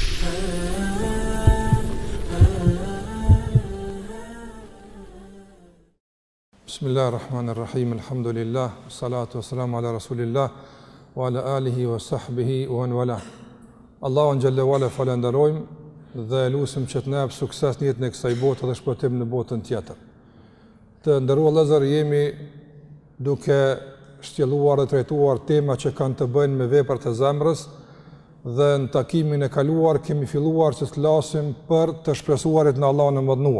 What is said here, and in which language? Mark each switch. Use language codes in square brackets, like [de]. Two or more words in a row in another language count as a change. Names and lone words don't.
[ar] بسم الله الرحمن الرحيم، الحمد لله، الصلاة والسلام على رسول الله، وعلى آله وصحبه ومن والى. [sq] Allahun [ar] جل وعلا [sq] falenderojmë dhe lutim që të na jap sukses në jetën e kësaj bote dhe shpëtim në botën tjetër. Të nderuar vëllezër, jemi duke shtjelluar dhe trajtuar tema që kanë të bëjnë me veprat e zemrës dhe në takimin e kaluar kemi filluar që të flasim për të shpresuarit në Allahun e mëdhenuar.